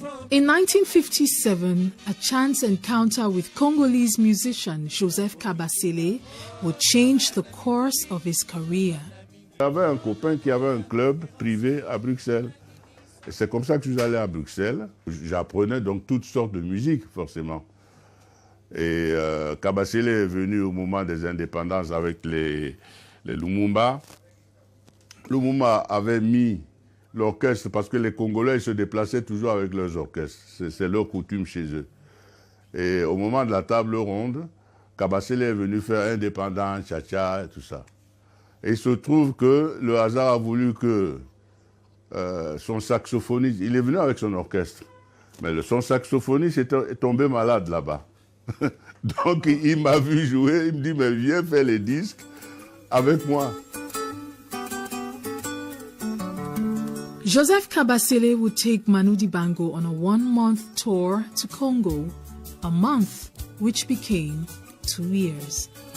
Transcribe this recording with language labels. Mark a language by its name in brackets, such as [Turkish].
[English] In 1957, a chance encounter with Congolese musician Joseph Kabasele would change the course of his career. [French] J'avais un copain qui avait un club privé à Bruxelles. Et c'est comme ça que je suis allé à Bruxelles. J'apprenais donc toutes sortes de musique, forcément. Et Kabasele est venu au moment des indépendances avec les Lumumba. Lumumba avait mis l'orchestre, parce que les Congolais ils se déplaçaient toujours avec leurs orchestres. C'est leur coutume chez eux. Et au moment de la table ronde, Kabasele est venu faire indépendant, cha-cha et tout ça. Et il se trouve que le hasard a voulu que son saxophoniste, il est venu avec son orchestre, mais son saxophoniste est tombé malade là-bas. Donc il m'a vu jouer, il me dit, mais viens faire les disques avec moi. [English] Joseph Kabasele would take Manu Dibango on a one-month tour to Congo, a month which became 2 years.